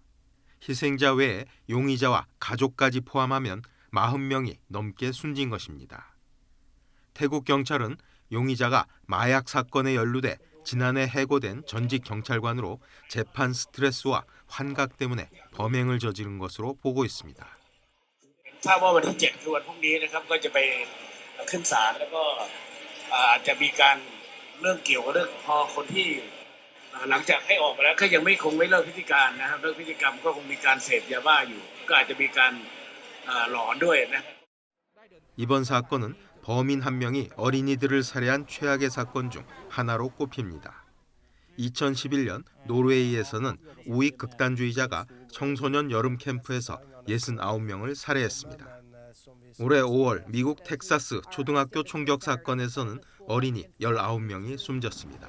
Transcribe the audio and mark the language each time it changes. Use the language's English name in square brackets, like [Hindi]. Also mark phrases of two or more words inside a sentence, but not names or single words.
[Korean] 희생자 외에 용의자와 가족까지 포함하면 40명이 넘게 숨진 것입니다. 태국 경찰은 용의자가 마약 사건에 연루돼 지난해 해고된 전직 경찰관으로 재판 스트레스와 환각 때문에 범행을 저지른 것으로 보고 있습니다. [Thai] ทราบว่าวันที่ 7 คือวันพรุ่งนี้นะครับก็จะไปขึ้นศาลแล้วก็อาจจะมีการเรื่องเกี่ยวกับเรื่องพอคนที่หลังจากให้ออกมาแล้วก็ยังไม่คงไม่เลิกพฤติการนะครับเลิกพฤติกรรมก็คงมีการเสพยาบ้าอยู่ก็อาจจะมีการหลอนด้วยนะ [Korean] 이번 사건은 범인 한 명이 어린이들을 살해한 최악의 사건 중 하나로 꼽힙니다. 2011년 노르웨이에서는 우익 극단주의자가 청소년 여름 캠프에서 69명을 살해했습니다. 올해 5월 미국 텍사스 초등학교 총격 사건에서는 어린이 19명이 숨졌습니다.